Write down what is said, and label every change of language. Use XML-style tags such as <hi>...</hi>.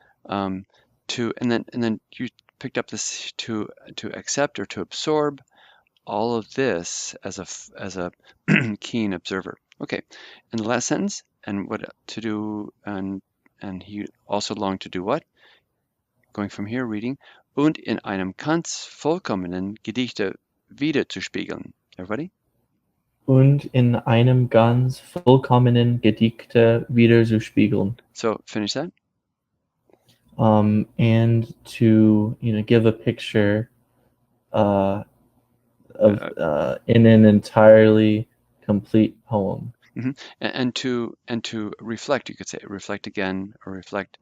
<en>Um, and then you picked up this to accept or to absorb all of this as a keen observer. Okay, and the last sentence, and what to do, and he also longed to do what? Going from here, reading,</en> <de>und in einem ganz vollkommenen Gedichte wiederzuspiegeln.</de> <en>Everybody?</en> <de>Und in einem ganz vollkommenen Gedichte widerzuspiegeln.</de> <en>So finish that. And to give a picture of in an entirely complete poem. And to reflect, you could say reflect again or reflect.</en>